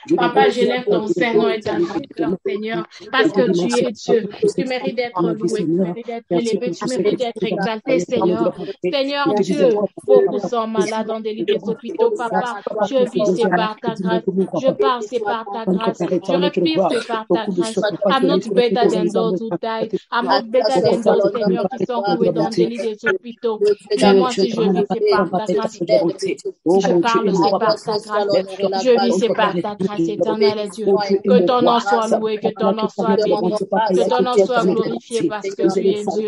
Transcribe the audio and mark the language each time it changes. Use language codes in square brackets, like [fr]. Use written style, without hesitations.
[fr] Papa, j'élève ton Saint-Nom et ta cœur, Seigneur, parce que tu es Dieu. Tu mérites d'être loué, tu mérites d'être élevé, tu mérites d'être exalté, Seigneur. Seigneur Dieu, beaucoup sont malades dans des lits des hôpitaux, Papa. Je vis, c'est par ta grâce. Je parle, c'est par ta grâce. Je respire, c'est par ta grâce. [en] I'm not better than those who died. [fr] I'm not better than those, Seigneur, qui sont cloués dans des lits des hôpitaux. Mais moi, si je vis, c'est par ta grâce. Si je parle, c'est par ta grâce. Je vis, c'est par ta grâce éternelle, Dieu. Que ton nom soit loué, que ton nom soit béni, que ton nom soit glorifié parce que tu es Dieu.